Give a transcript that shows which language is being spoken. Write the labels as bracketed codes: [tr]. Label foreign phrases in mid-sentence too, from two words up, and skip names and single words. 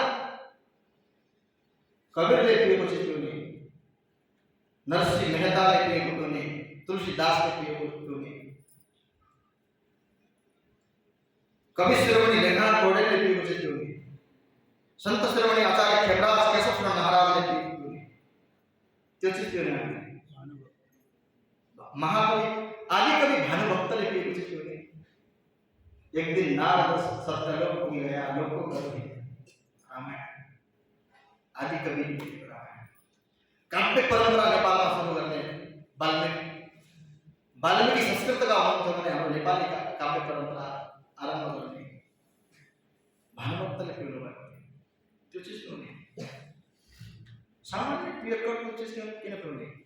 [ne] कबीरले पिएको चिज पिउने नरसिंह मेहताले पिएको पिउने तुलसीदासले पिएको पिउने कवि शिरोमणि लेखनाथ पौडेलले पिएको चिज पिउने संत शिरोमणि आचार्य खेमराज केशव महाराजले पिएको पिउने त्यो चिज पिउने महाकवि आदि कवि भानुभक्त [hi] एक दिन नारद सत्यलोक को गया, लोक को गए [ne] रामायण आदि कवि रामायण काव्य परंपरा नेपालमा सुरु गर्ने वाल्मीकि संस्कृतका हुनुहुन्थ्यो भने हाम्रो नेपाली काव्य परंपरा आरम्भ गर्ने भानुभक्तले पिउनु भएको त्यो चिज पिउने सामान्य पियरको चिज किन पिउने?